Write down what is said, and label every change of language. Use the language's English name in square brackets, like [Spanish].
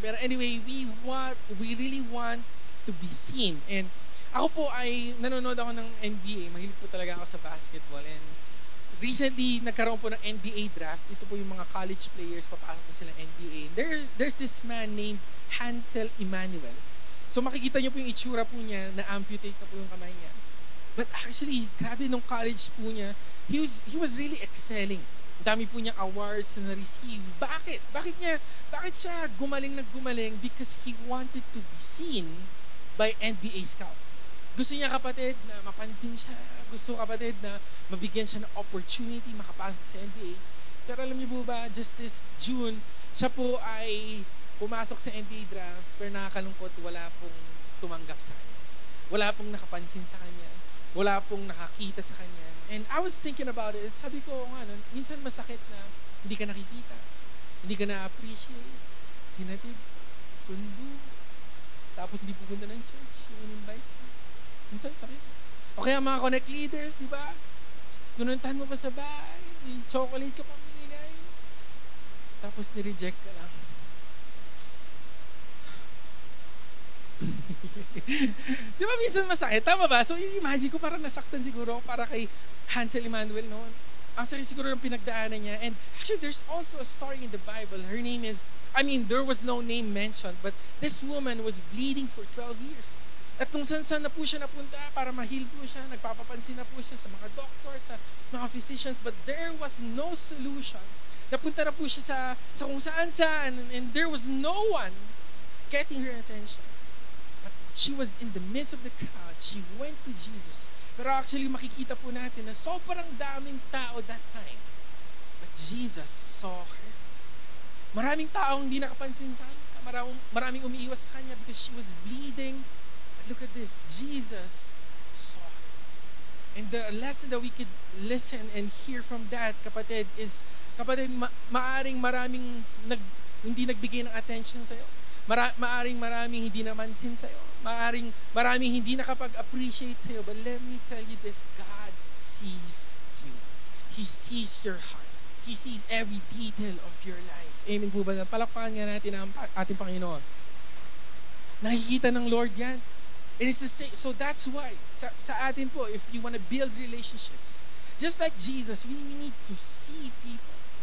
[English] Pero anyway, we really want to be seen. [Filipino] And ako po ay nanonood ako ng NBA. Mahilig po talaga ako sa basketball. [English] And recently, [Filipino] nagkaroon po ng NBA draft. Ito po yung mga college players, papasok na sila NBA. [English] There's this man named Hansel Emmanuel. [Filipino] So makikita niyo po yung itsura po niya, na-amputate na po yung kamay niya. [English] But actually, [Filipino] grabe nung college po niya, [English] he was really excelling. [Filipino] Dami po niyang awards na na-receive. Bakit? Bakit siya gumaling? [English] Because he wanted to be seen by NBA scouts. [Filipino] Gusto niya, kapatid, na mapansin siya. Gusto kapatid na mabigyan siya ng opportunity makapasok sa NBA. Pero alam niyo po ba, [English] just this June, [Filipino] siya po ay pumasok sa NBA draft, pero nakakalungkot, wala pong tumanggap sa kanya. Wala pong nakapansin sa kanya. Wala pong nakakita sa kanya. [English] And I was thinking about it. [Filipino] Sabi ko, minsan masakit na hindi ka nakikita. Hindi ka na-appreciate. Hinatid. Sundo. Tapos hindi pupunta ng church. Yung invite. Minsan sakit. O kaya mga connect leaders, di ba? Tununtahan mo pa sa bahay. May chocolate ka pang binigay. Tapos ni-reject ka lang. Di ba minsan masakit? Tama ba? So imagine ko parang nasaktan siguro para kay Hansel Emmanuel noon. Ang sakit siguro ng pinagdaanan niya. [English] And actually there's also a story in the Bible. Her name is, there was no name mentioned, but this woman was bleeding for 12 years. [Filipino] At kung saan na po siya napunta para ma-heal po siya, nagpapapansin na po siya sa mga doctors, sa mga physicians, [English] but there was no solution. [Filipino] Napunta na po siya sa kung saan, [English] and there was no one getting her attention. She was in the midst of the crowd. She went to Jesus. [Filipino] Pero actually, makikita po natin na sobrang daming tao [English] that time. But Jesus saw her. [Filipino] Maraming taong hindi nakapansin sa kanya. Maraming umiiwas sa kanya [English] because she was bleeding. But look at this. Jesus saw her. And the lesson that we could listen and hear from that, kapatid, is, [Filipino] maaring maraming hindi nagbigay ng attention sa'yo. Maaring maraming hindi namansin sa'yo. Maraming hindi nakapag-appreciate sa'yo. [English] But let me tell you this, God sees you. He sees your heart. He sees every detail of your life. [Filipino] Amen po ba? Palakpakan nga natin ang ating Panginoon. Nakikita ng Lord yan. [English] And it's the same. So that's why, [Filipino] sa atin po, [English] if you want to build relationships, just like Jesus, we need to see people.